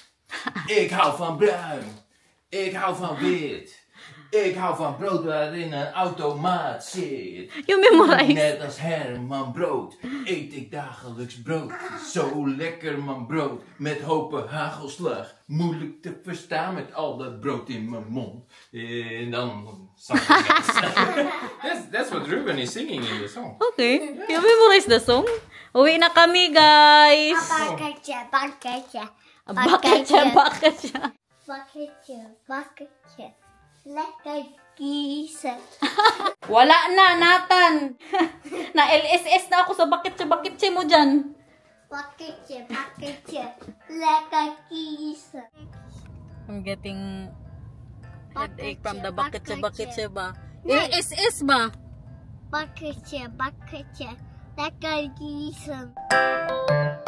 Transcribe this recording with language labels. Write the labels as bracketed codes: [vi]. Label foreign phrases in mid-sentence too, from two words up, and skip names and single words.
[nl] Ik hou van bruin, ik hou van wit, ik hou van brood waarin een automaat zit. [en] You memorize. [nl] Net als Herman Brood eet ik dagelijks brood. Zo lekker man brood, met hopen hagelslag. Moeilijk te verstaan met al dat brood in mijn mond. En dan... [en] That's what Ruben is singing in the song. Okay. You memorize the song? [tl] Uwi na kami, guys. [nl] Bucketje, bucketje. [tl] Bakit siya? [nl] Bucketje. Lekker kiezen. [tl] Wala na, Nathan. Na LSS na ako sa bakit siya mo dyan. [nl] Bucketje, bucketje. Lekker kiezen. [en] I'm getting headache from the bakit [tl] Bakit siya ba? [en] Nice. [tl] LSS ba? [nl] Bucketje, bucketje. Lekker kiezen.